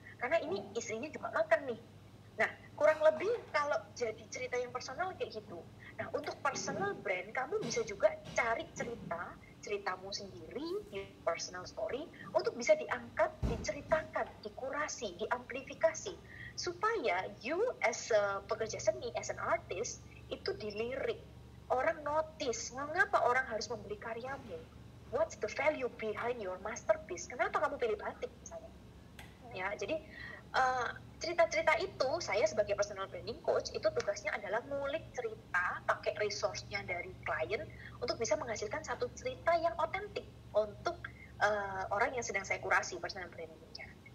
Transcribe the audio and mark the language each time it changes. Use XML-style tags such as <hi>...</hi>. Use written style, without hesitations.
<id>Karena ini istrinya juga makan nih. Nah, kurang lebih kalau jadi cerita yang personal kayak gitu. Nah, untuk personal brand, kamu bisa juga cari ceritamu sendiri, di personal story, untuk bisa diangkat, diceritakan, dikurasi, diamplifikasi. Supaya</id> <en>you as a</en> <id>pekerja seni,</id> <en>as an artist,</en> <id>itu dilirik. Orang notice, mengapa orang harus membeli karyamu?</id> <en>What's the value behind your masterpiece?</en> <id>Kenapa kamu pilih batik misalnya? Ya, jadi cerita-cerita itu saya sebagai personal branding coach itu tugasnya adalah ngulik cerita, pakai resource-nya dari klien untuk bisa menghasilkan satu cerita yang otentik untuk orang yang sedang saya kurasi personal branding-nya.</id>